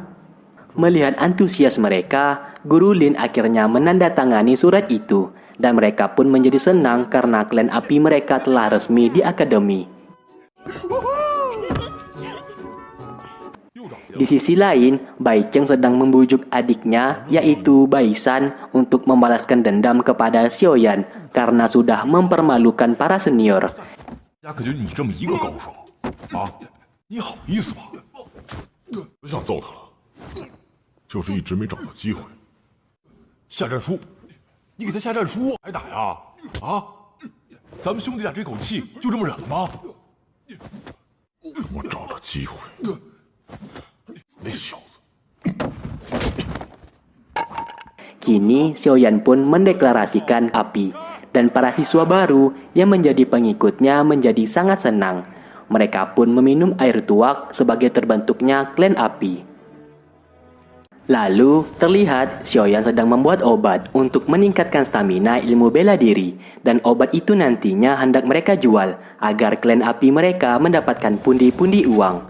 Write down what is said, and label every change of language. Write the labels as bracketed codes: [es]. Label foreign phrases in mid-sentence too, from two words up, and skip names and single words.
[id] Melihat antusias mereka, Guru Lin akhirnya menandatangani surat itu, dan mereka pun menjadi senang karena klan api mereka telah resmi di akademi. Di sisi lain, Bai Cheng sedang membujuk adiknya, yaitu Bai San, untuk membalaskan dendam kepada Xiaoyan karena sudah mempermalukan para senior. [zh] 家可就你这么一个高手啊，你好意思吗？我想揍他了，就是一直没找到机会。下战书，你给他下战书还打呀？啊，咱们兄弟俩这口气就这么忍了吗？等我找到机会，那小子。 [id] Kini Xiaoyan pun mendeklarasikan api, dan para siswa baru yang menjadi pengikutnya menjadi sangat senang. Mereka pun meminum air tuak sebagai terbentuknya klan api. Lalu terlihat Xiaoyan sedang membuat obat untuk meningkatkan stamina ilmu bela diri, dan obat itu nantinya hendak mereka jual agar klan api mereka mendapatkan pundi-pundi uang.